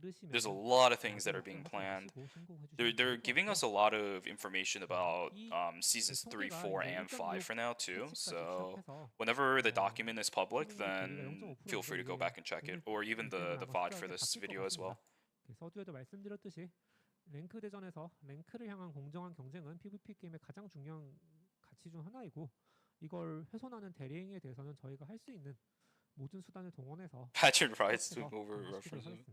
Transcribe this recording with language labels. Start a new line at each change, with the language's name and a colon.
English: There's a lot of things that are being planned. They're giving us a lot of information about seasons 3, 4, and 5 for now too. So whenever the document is public, then feel free to go back and check it, or even the VOD for this video as well.
Korean: 서두에도 말씀드렸듯이 랭크 대전에서 랭크를 향한 공정한 경쟁은 PVP 게임의 가장 중요한 가치 중 하나이고 이걸 훼손하는 대리행위에 대해서는 저희가 할 수 있는 모든 수단을 동원해서 Pageant rights to over reference.